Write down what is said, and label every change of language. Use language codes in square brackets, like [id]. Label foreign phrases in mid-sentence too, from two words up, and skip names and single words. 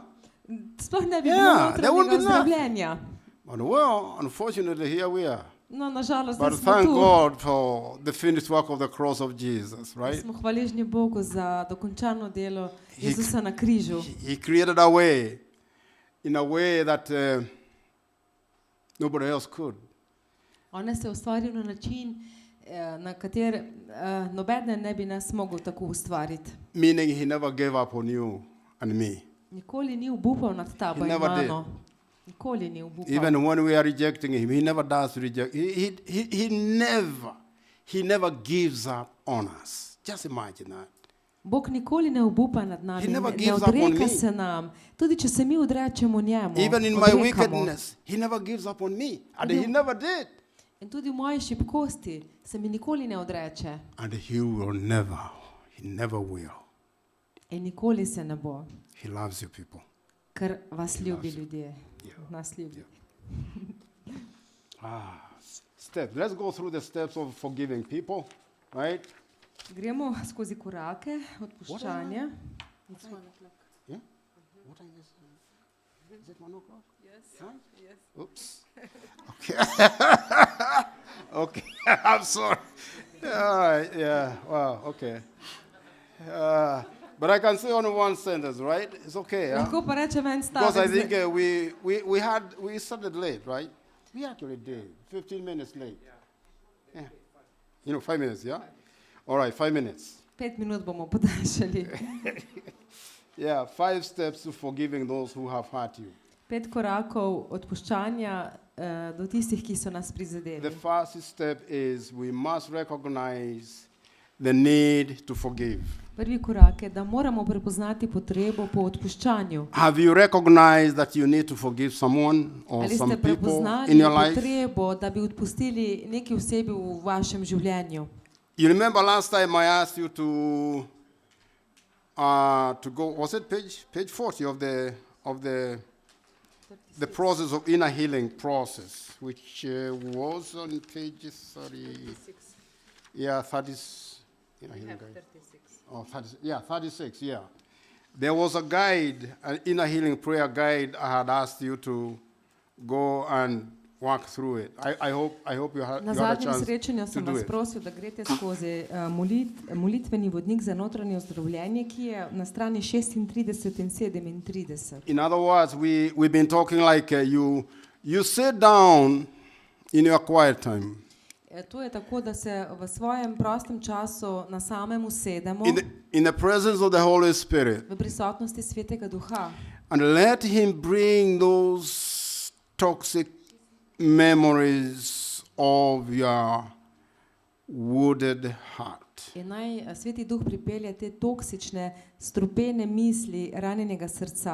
[sl] Sploh ne bi [en] Yeah, [sl] bilo [en] there wouldn't [sl] notranjega [en] be nothing. [sl] ozdravljenja. [en] But well, unfortunately, here we are. [sl] No, nažalost, [en] But [sl] zdaj smo [en] thank [sl] tu. [en] God for the finished work of the cross of Jesus, right? [sl] Smo hvaležni Bogu za dokončano delo [en] He- [sl] Jezusa na križu. [en] He created a way, in a way that nobody else could. [sl] On se je ustvaril na način, na kater nobeden ne bi nas mogel tako ustvariti. [en] Meaning He never gave up on you and me. [sl] Nikoli ni obupal nad tabo [en] He [sl] in [en] never [sl] mano. Nikoli ni obupal. [en] Even when we are rejecting Him, He never does reject. He never gives up on us. Just imagine that. [sl] Bog nikoli ne obupa nad nami, [en] He never [sl] ne [en] gives up on [sl] odreka [en] me. [sl] se nam. Tudi če se mi odrečemo njemu, [en] Even in my [sl] odrekamo. [en] wickedness, He never gives up on me. And He never did. [sl] In tudi v moji šibkosti se mi nikoli ne odreče. [en] And He never will. [sl] In nikoli se ne bo, [en] He loves you people. [sl] ker vas ljubi ljudje. Nas ljubi. [en] Steps. Let's go through the steps of forgiving people, right? [sl] Gremo skozi korake odpuščanja. [en] Yeah? What time is it? Is it 1 o'clock? Yes. Huh? Yes. Oops. Okay. Okay. I'm sorry. All right. Yeah. Wow. Okay. But I can say only one sentence, right? It's okay. Yeah? [sl] Lahko pa rečem en [en] Because I [sl] stavek. [en] think we started late, right? We actually did 15 minutes late. Yeah. You know, 5 minutes. Yeah. All right. 5 minutes. [sl] 5 minut bomo podaljšali. [en] Yeah. 5 steps to forgiving those who have hurt you. [sl] 5 korakov odpuščanja do tistih, ki so nas [en] The [sl] prizadeli. [en] first step is we must recognize the need to forgive. [sl] Prvi korak je, da moramo prepoznati potrebo po odpuščanju. [en] Have you recognized that you need to forgive someone or [sl] Ali [en] some [sl] ste [en] people in [sl] prepoznali [en] your life? [sl] potrebo, da bi odpustili neki osebi v vašem življenju? [en] You remember last time I asked you to go, was it page 40 of the process of inner healing process, which was on page 30. Yeah, 30. Inner healing guide. 36. Oh, 30, yeah, 36, yeah. There was a guide, an inner healing prayer guide I had asked you to go and walk through it. I hope you had [sl] Na [en] a [sl] zadnjem [en] chance [sl] srečanju [en] to [sl] sem [en] do [sl] vas [en] it. [sl] prosil, da greste skozi molitveni vodnik za notranje ozdravljenje, ki je na strani 36 in 37. [en] In other words, we've been talking like you sit down in your quiet time. [sl] To je tako, da se v svojem prostem času na samem usedemo [en] In the presence of the Holy Spirit [sl] v prisotnosti Svetega Duha [en] and let Him bring those toxic memories of your wounded heart. [sl] in naj Sveti Duh pripelje te toksične, strupene misli ranjenega srca